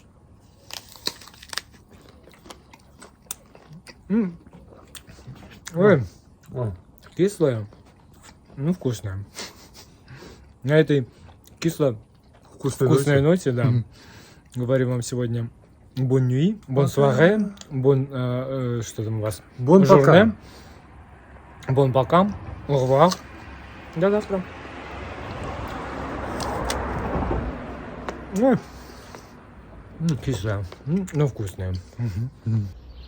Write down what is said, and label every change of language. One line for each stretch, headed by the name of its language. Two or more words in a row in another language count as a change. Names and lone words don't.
Russian: Ой, кислое, ну вкусное. На этой кисло-вкусной ноте, да, говорю вам сегодня
French: bon nuit, bon soirée, bon,
Russian: что там у вас?
French: Bon journée, bon пока, au revoir,
Russian: до завтра. Кислое, но вкусное.